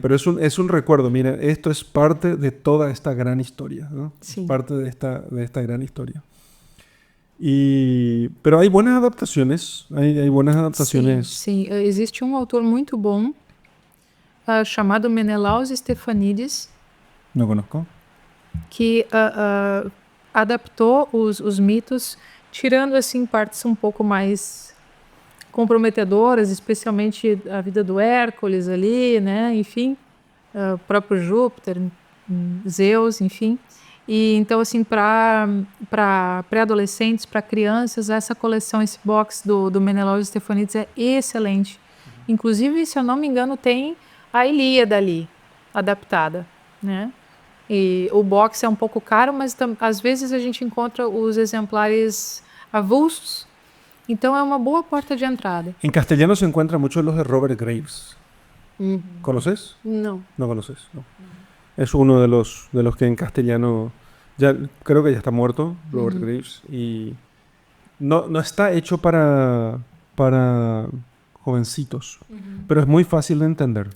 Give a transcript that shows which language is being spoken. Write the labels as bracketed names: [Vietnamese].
[Spanish] Pero es un recuerdo, mira, esto es parte de toda esta gran historia, ¿no? Sí. Es parte de esta gran historia. Pero hay buenas adaptaciones, hay buenas adaptaciones. [Portuguese] Sim. Existe um autor muito bom chamado Menelaos Stefanides, [Spanish] No conozco. [Portuguese] que adaptou os mitos, tirando assim partes um pouco mais comprometedoras, especialmente a vida do Hércules ali, né? Enfim, o próprio Júpiter, Zeus, enfim. E então assim para pré-adolescentes, para crianças, essa coleção, esse box do Menelaos Stefanides é excelente. Inclusive, se eu não me engano, tem a Ilíada ali adaptada, né? E o box é um pouco caro, mas às vezes a gente encontra os exemplares avulsos. Então é uma boa porta de entrada. [Spanish] En castellano se encuentran muchos los de Robert Graves. ¿Conoces? [Portuguese] Não. [Spanish] No conoces, no. Es uno de los que en castellano, ya creo que ya está muerto, Robert Graves, y no está hecho para jovencitos, pero es muy fácil de entender.